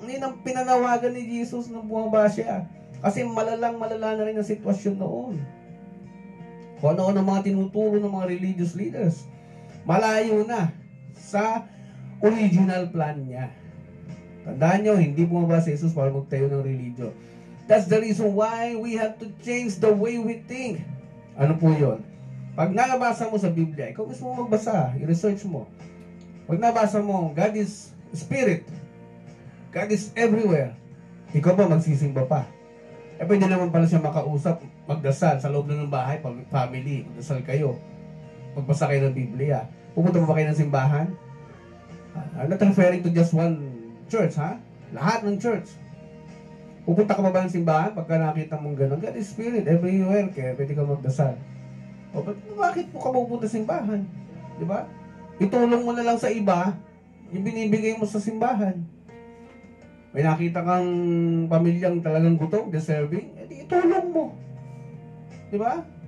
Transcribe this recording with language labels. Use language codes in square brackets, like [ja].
[tl] Yun ang pinanawagan ni Jesus nung bumaba siya. Kasi malala na rin ang sitwasyon noon. Kung ano ang mga tinuturo ng mga religious leaders. Malayo na sa original plan niya. Tandaan nyo, hindi bumaba si Jesus para magtayo ng religion. [en] That's the reason why we have to change the way we think. [tl] Ano po yun? Pag nabasa mo sa Biblia, ikaw mismo magbasa, i-research mo. Pag nabasa mo, [en] God is Spirit. God is everywhere. [tl] Ikaw ba magsisimba pa? Eh pwede naman pala siya makausap, magdasal sa loob ng bahay, family, magdasal kayo. Magbasa kayo ng Biblia. Pupunta pa ba kayo ng simbahan? [en] I'm not referring to just one church, ha? [tl] Lahat ng church. Pupunta ka ba ng simbahan pagka nakita mong gano'n? [en] God is Spirit everywhere, [tl] kaya pwede ka magdasal. O bakit mo ka pupunta sa simbahan? Di ba? Itulong mo na lang sa iba yung binibigay mo sa simbahan. May nakita kang pamilyang talagang gutom, deserving, edi itulong mo. Di ba?